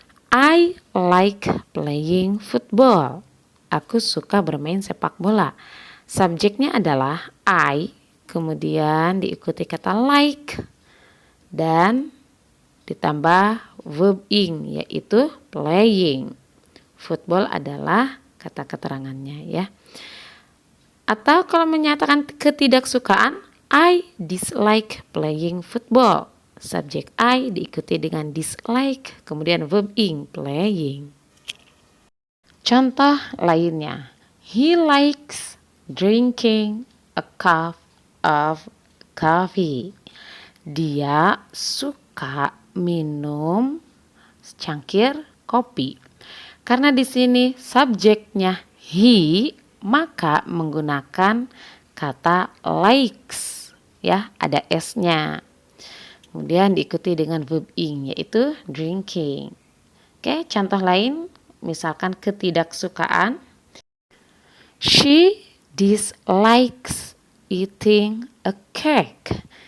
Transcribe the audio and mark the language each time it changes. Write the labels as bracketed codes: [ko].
[en] I like playing football. [id] Aku suka bermain sepak bola. Subjeknya adalah I, kemudian diikuti kata like, dan ditambah verb ing, yaitu playing. Football adalah kata keterangannya ya. Atau kalau menyatakan ketidaksukaan, [en] I dislike playing football. [id] Subjek I diikuti dengan dislike, kemudian verb ing, playing. Contoh lainnya, [en] he likes drinking a cup of coffee. [id] Dia suka minum secangkir kopi. Karena di sini subjeknya he, maka menggunakan kata likes ya, ada s-nya. Kemudian diikuti dengan verb ing, yaitu drinking. Oke, contoh lain misalkan ketidaksukaan. [en] She dislikes eating a cake.